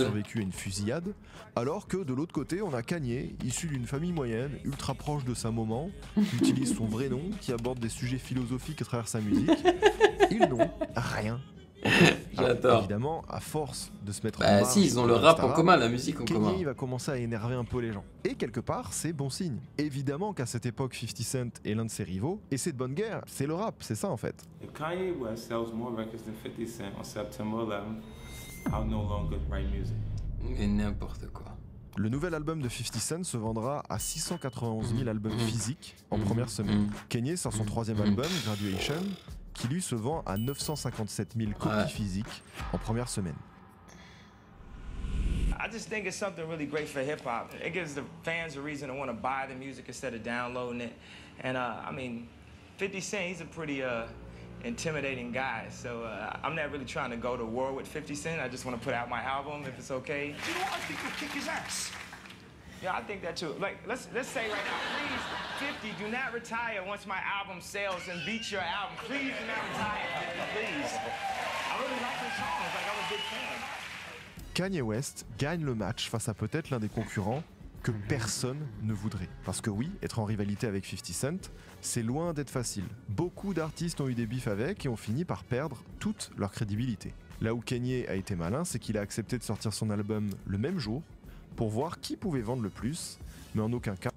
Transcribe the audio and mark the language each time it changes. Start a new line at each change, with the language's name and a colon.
French: survécu à une fusillade. Alors que de l'autre côté, on a Kanye, issu d'une famille moyenne, ultra proche de sa maman, qui utilise son vrai nom, qui aborde des sujets philosophiques à travers sa musique. Ils n'ont rien. J'adore. Évidemment, à force de se mettre en bah marge si, ils ont de le rap gangsta en commun, la musique en commun. Kanye, il va commencer à énerver un peu les gens. Et quelque part, c'est bon signe. Évidemment qu'à cette époque, 50 Cent est l'un de ses rivaux, et c'est de bonne guerre, c'est le rap, c'est ça en fait.
English: If Kanye West sells more records than 50 Cent on September 11th, I'll no longer write music.
French: Mais n'importe quoi. Le nouvel album de 50 Cent se vendra à 691 000 albums physiques en première semaine. Kanye sort son troisième album, Graduation, qui lui se vend à 957 000 copies physiques en première semaine.
English: I just think it's something really great for hip hop. It gives the fans a reason to want to buy the music instead of downloading it. And I mean, 50 Cent, he's a pretty intimidating guy. So I'm not really trying to go to war with 50 Cent. I just want to put out my album if it's okay. You know, I think you'll kick his ass. Yeah, I think that too. Like, let's say right now, please, 50, do not retire once my album sells and beat your album. Please do not retire, please. I really like your songs. Like, I'm a big fan.
French: Kanye West gagne le match face à peut-être l'un des concurrents que personne ne voudrait. Parce que oui, être en rivalité avec 50 Cent, c'est loin d'être facile. Beaucoup d'artistes ont eu des bifs avec et ont fini par perdre toute leur crédibilité. Là où Kanye a été malin, c'est qu'il a accepté de sortir son album le même jour pour voir qui pouvait vendre le plus, mais en aucun cas.